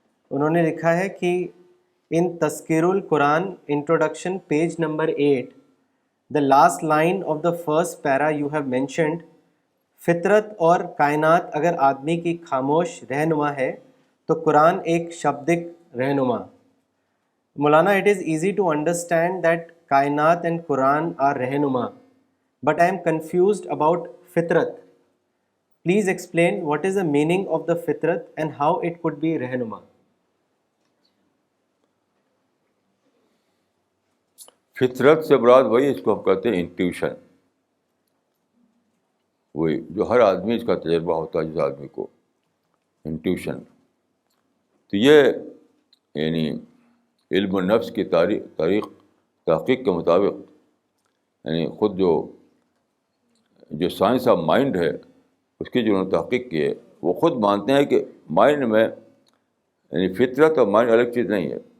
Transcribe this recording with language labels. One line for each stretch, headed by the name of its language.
Urdu: انہوں نے لکھا ہے کہ ان تذکیر القرآن introduction page number 8
English: the last line of the first para you have mentioned,
Urdu: فطرت اور کائنات اگر آدمی کی خاموش رہنما ہے تو قرآن ایک شبدک رہنما.
English: مولانا, it is easy to understand that کائنات and Quran are رہنما, but I am confused about فطرت. Please explain what is the meaning of the فطرت and how it could be رہنما.
Urdu: فطرت سے مراد وہی, اس کو ہم کہتے ہیں انٹیوشن. وہی جو ہر آدمی اس کا تجربہ ہوتا ہے, جس آدمی کو انٹیوشن. تو یہ یعنی علم النفس کی تحقیق کے مطابق, یعنی خود جو سائنس آف مائنڈ ہے اس کی جو انہوں نے تحقیق کی ہے, وہ خود مانتے ہیں کہ مائنڈ میں یعنی فطرت اور مائنڈ الگ چیز نہیں ہے.